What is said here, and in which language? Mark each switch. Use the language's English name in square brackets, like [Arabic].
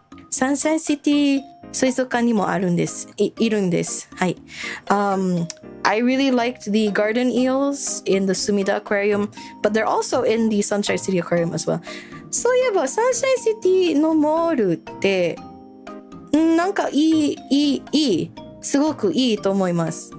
[Japanese] サンシャインシティ水族館にもあるんです。いるんです。はい。 [English] I really liked the garden eels in the Sumida Aquarium, but they're also in the Sunshine City Aquarium as well. [Japanese] そういえば、サンシャインシティのモールって、なんかいい。すごくいいと思います。